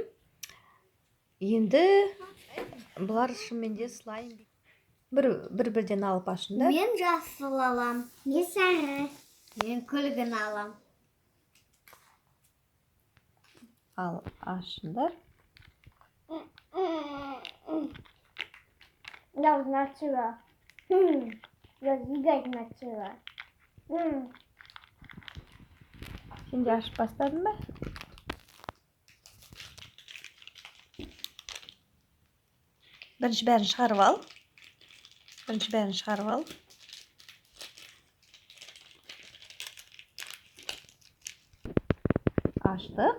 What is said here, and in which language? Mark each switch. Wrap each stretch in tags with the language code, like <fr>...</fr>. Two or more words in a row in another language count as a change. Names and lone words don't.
<kk>Енді бұлар шынымен де слайм. Бір-бірден алып ашыңдар. Мен жасыл алам, мен сары, мен күлгін алам. Ал ашыңдар.</kk> <ru>Я уже начала. Я двигать начала.</ru> <kk>Сен де ашып бастадың ба? Бірінші бәрін шығарып ал. Аштық.</kk>